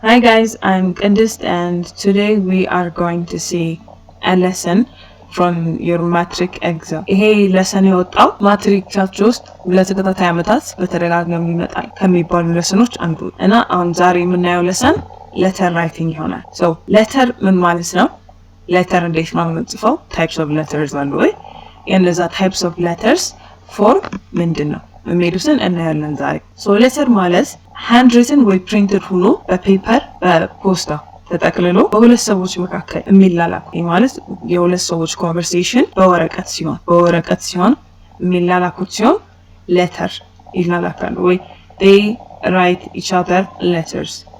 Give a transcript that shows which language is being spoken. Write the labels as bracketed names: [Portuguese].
[English] Hi guys, I'm Candice and today we are going to see a lesson from your matric exam. [Amharic] ይሄ lesson የወጣው ማትሪክ ቻፕተር ውስጥ ለተከታታይ ዓመታት በተደጋጋሚ ይመጣል ከሚባሉ ለሰኖች አንዱ እና አሁን ዛሬ የምናየው [English] lesson letter writing [Amharic] ይሆናል። So letter ምን ማለት ነው? letter እንዴት ነው የምንጽፈው? [English] types of letters አሉ ወይ? የነዛ types of letters form ምንድነው? [Amharic] የሚሉትን እናያለን ዛሬ። So letter ማለት handwritten ወይ printed ሆኖ በፔፐር በፖስታ ተጠቅልሎ በሁለት ሰዎች መካከል የሚላላክ ማለት የሁለት ሰዎች ኮንቨርሴሽን በወረቀት ሲሆን የሚላላኩት ሲሆን letter ይላላካሉ ወይ [English] they write each other letters